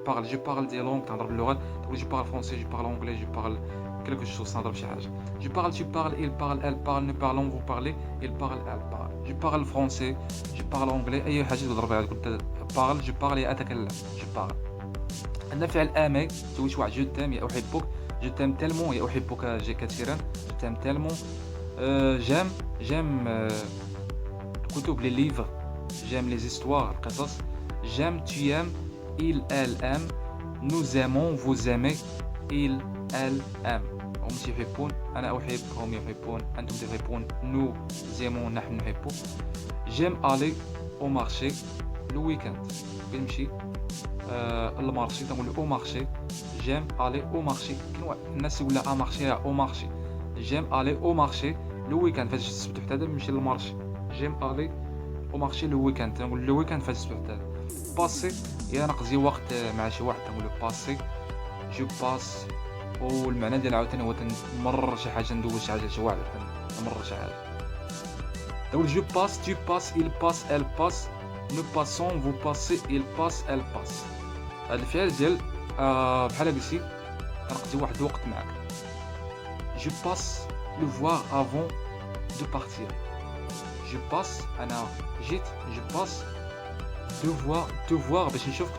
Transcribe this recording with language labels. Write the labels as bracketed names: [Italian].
[French] parle je parle des langues. [Arabic] تهضر باللغات. [French] تقول je parle français, je parle anglais, je parle quelque chose. [Arabic] تهضر بشي حاجه. [French] je parle, tu parles, il parle, elle parle, nous parlons, vous parlez, il parle, elle parle. je parle français, je parle anglais. [Arabic] اي حاجه تهضر بها تقول [French] parle, je parle [Arabic] اتكلم. [French] je parle. [Arabic] عندنا فعل aimer. تقول شي واحد [French] je t'aime [Arabic] يا احبك. [French] je t'aime tellement [Arabic] يا احبك كثيرا. [French] je t'aime tellement. j'aime الكتب les livres. j'aime les histoires القصص. j'aime, tu aimes, il, elle aime, nous aimons, vous aimez, il, elle aime. [Arabic] هم يحبون. أنا أحب. هم يحبون. أنتم تحبون. [French] nous aimons. [Arabic] نحن نحب. [French] j'aime aller au marché le week-end. [Arabic] كنمشي المارشي. [French] تنقول au marché. j'aime aller au marché. [Arabic] الناس يقول لها [French] au marché au marché. j'aime aller au marché le week-end. [Arabic] فاش السبت حتى نمشي للمارشي. [French] j'aime aller au marché le week-end. [Arabic] تنقول le week-end فاش السبت حتى. باسي هي نقضي وقت مع شي واحد. تنقول باسي جو باس. والمعنى ديال عاوتاني هو تنمرر شي حاجه. ندوز شي حاجه لشي واحد. تنمرر شي حاجه. [French] تقول جو باس, tu passes, il passe, elle passe, nous passons, vous passez, il passe, elle passe. [Arabic] هذا الفعل ديال بحال قلتي نقضي واحد الوقت معك. [French] je passe le voir avant de partir. je passe [Arabic] انا جيت. [French] je passe te voir [Arabic] باش نشوفك.